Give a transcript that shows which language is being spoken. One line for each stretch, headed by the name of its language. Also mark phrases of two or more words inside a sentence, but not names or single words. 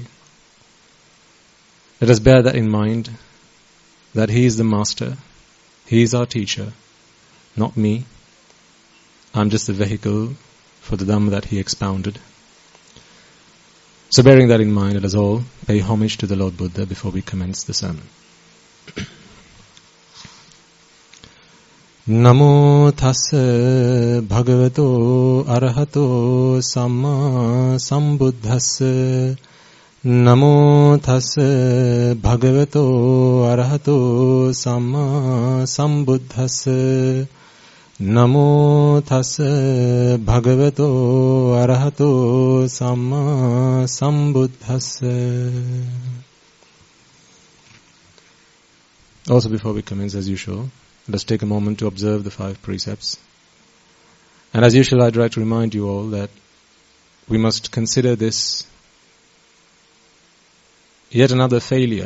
English: Let us bear that in mind, that He is the Master, He is our teacher, not me. I'm just the vehicle for the Dhamma that He expounded. So bearing that in mind, let us all pay homage to the Lord Buddha before we commence the sermon.
Pali: Namo tassa bhagavato arahato samma sambuddhassa. Namo tassa bhagavato arahato samma sambuddhassa. Namo tassa bhagavato arahato samma sambuddhassa.
English: Also, before we commence, as usual, let us take a moment to observe the 5 precepts. And as usual, I'd like to remind you all that we must consider this yet another failure.